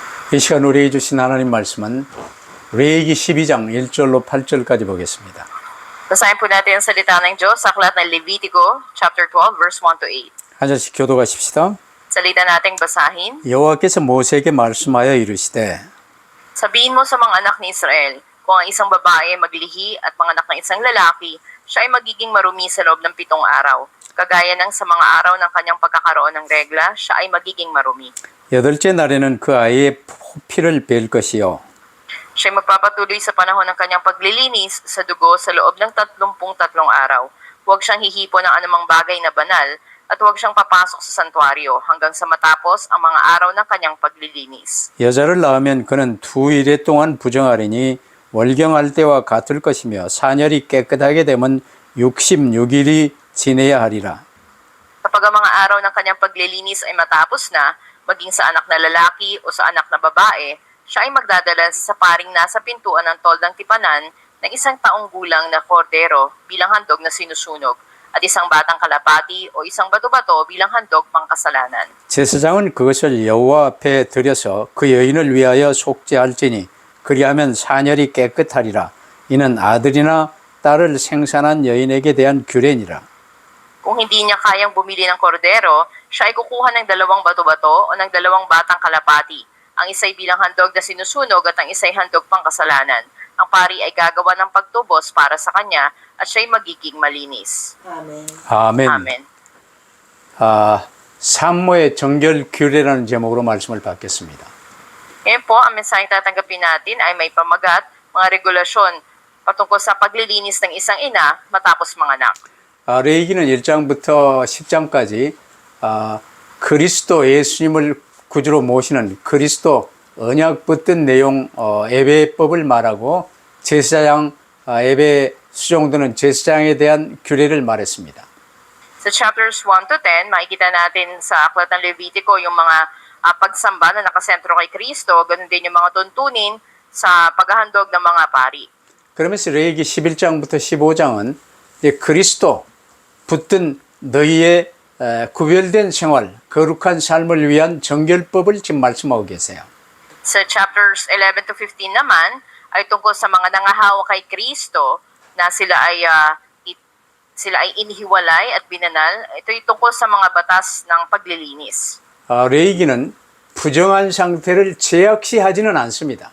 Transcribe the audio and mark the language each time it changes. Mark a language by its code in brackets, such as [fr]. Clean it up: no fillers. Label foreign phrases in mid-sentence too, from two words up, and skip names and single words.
[ko] 이 시간 우리에게 주신 하나님 말씀은 레위기 12장 1절로 8절까지 보겠습니다. [tl] Basahin po natin ang salita ng Diyos sa aklat ng Levitico, [en] chapter 12, verse 1 to 8. [ko] 한 절씩 교독하십시다. [tl] Salita nating basahin. [ko] 여호와께서 모세에게 말씀하여 이르시되 [tl] Sabihin mo sa mga anak ni Israel, kung ang isang babae maglihi at manganak ng isang lalaki, siya ay magiging marumi sa loob ng 7 araw. Kagaya ng sa mga araw ng kanyang pagkakaroon ng regla, siya ay magiging marumi. [ko] 여덟째 날에는 그 아이의 피를 뺄 것이요 [tl] Siya ay magpapatuloy sa panahon ng kanyang paglilinis sa dugo sa loob ng 33 araw. Huwag siyang hihipo ng anumang bagay na banal at huwag siyang papasok sa santuario hanggang sa matapos ang mga araw ng kanyang paglilinis. [ko] 여자를 낳으면 그는 2일 동안 부정하리니 월경할 때와 같을 것이며 사녀리 깨끗하게 되면 66일이 지내야 하리라. [tl] Kapag ang mga araw ng kanyang paglilinis ay matapos na, maging sa anak na lalaki o sa anak na babae, siya ay magdadala sa paring nasa pintuan ng toldang tipanan ng 1 taong gulang na kordero bilang handog na sinusunog at isang batang kalapati o isang bato-bato bilang handog pangkasalanan. [ko] 제사장은 그것을 여호와 앞에 드려서 그 여인을 위하여 속죄할지니 그리하면 사녀리 깨끗하리라. 이는 아들이나 딸을 생산한 여인에게 대한 규례니라. [tl] Kung hindi niya kayang bumili ng kordero, siya ay kukuha ng 2 bato-bato o ng 2 batang kalapati. Ang isa'y bilang handog na sinusunog at ang isa'y handog pangkasalanan. Ang pari ay gagawa ng pagtubos para sa kanya at siya'y magiging malinis. [ko] 아멘. 아멘. [tl] Amen. [ko] 산모의 정결 규례라는 제목으로 말씀을 받겠습니다. [tl] Ngayon po, ang mensaheng tatanggapin natin ay may pamagat, mga regulasyon patungkol sa paglilinis ng isang ina matapos manganak. [ko] 레위기는 1장부터 10장까지 그리스도 예수님을 구주로 모시는 그리스도 언약 붙든 내용 예배법을 말하고 제사장 예배 수종드는 제사장에 대한 규례를 말했습니다. [tl] Sa [en] chapters 1 to 10, [tl] makikita natin sa aklat ng Levitico yung mga pagsamba na nakasentro kay Kristo, ganun din yung mga tuntunin sa paghahandog ng mga pari. [ko] 그러면서 레위기 11장부터 15장은 이제 그리스도 붙든 너희의 구별된 생활, 거룩한 삶을 위한 정결법을 지금 말씀하고 계세요. [tl] Sa [en] chapters 11 to 15 [tl] naman, ay tungkol sa mga nangahawa kay Kristo na sila ay inihiwalay at binanal. Ito ay tungkol sa mga batas ng paglilinis. [ko] 레위기는 부정한 상태를 제약시하지는 않습니다.